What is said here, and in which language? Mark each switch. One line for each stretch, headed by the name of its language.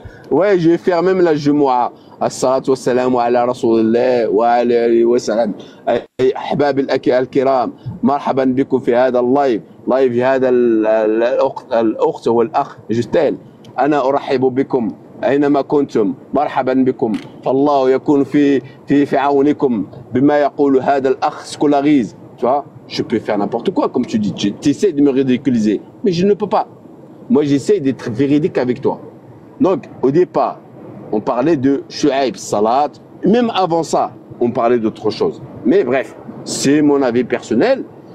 French: Ouais, je vais faire même la Jumu'ah.
Arabic: الصلاة والسلام على رسول الله وعلى آله وسلم. أحباب الكرام، مرحبا بكم في هذا اللايف هذا الأخت والأخ جستيل. أنا أرحب بكم أينما كنتم، مرحبا بكم. فالله يكون في عونكم بما يقول هذا الأخ سكولاريز.
French: Tu vois, je peux faire n'importe quoi, comme tu dis. Tu essaies de me ridiculiser, mais je ne peux pas. Moi, j'essaie d'être véridique avec toi. Donc, au départ, on parlait de Shu'aib, Salat. Même avant ça, on parlait d'autre chose. Mais bref, c'est mon avis personnel.